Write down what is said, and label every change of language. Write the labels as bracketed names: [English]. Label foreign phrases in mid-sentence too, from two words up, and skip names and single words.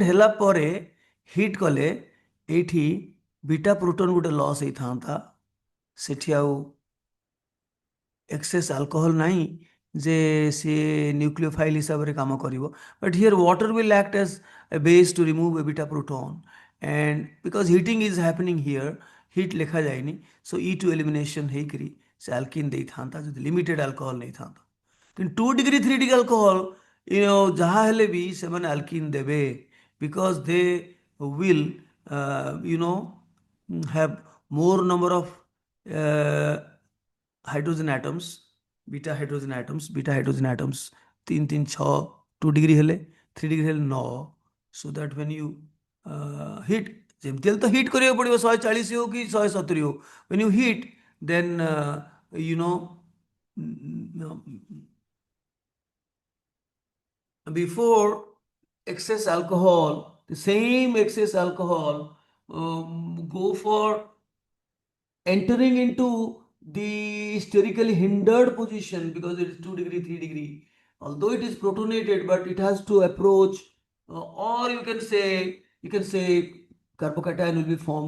[Odia] ହେଲା ପରେ ହିଟ୍ କଲେ ଏଇଠି [English] beta proton [Odia] ଗୋଟେ ଲସ୍ ହେଇଥାନ୍ତା ସେଠି ଆଉ [English] excess alcohol [Odia] ନାହିଁ ଯେ ସିଏ ନ୍ୟୁକ୍ଲିଓଫାଇଲ୍ ହିସାବରେ କାମ କରିବ [English] but here water will act as a base to remove a beta proton and because heating is happening here heat [Odia] ଲେଖା ଯାଇନି [English] so E2 elimination [Odia] ହେଇକରି ସେ [English] alkene [Odia] ଦେଇଥାନ୍ତା ଯଦି [English] limited alcohol [Odia] ନେଇଥାନ୍ତା କିନ୍ତୁ [English] 2 degree 3 degree alcohol [Odia] ଯାହା ହେଲେ ବି ସେମାନେ [English] alkene ଦେବେ because they will have more number of hydrogen atoms beta hydrogen atoms 3 3 6 2 degree ହେଲେ 3 degree ହେଲେ 9 so that when you hit [Odia] ଯେମିତି ହେଲେ ତ ହିଟ୍ କରିବାକୁ ପଡ଼ିବ [English] 140 [Odia] ହଉ କି [English] 170 ହଉ. When you heat, then you know, before excess alcohol, the same excess alcohol go for entering into the sterically hindered position because it is 2 degree 3 degree, although it is protonated, but it has to approach, or you can say carbocation will be formed.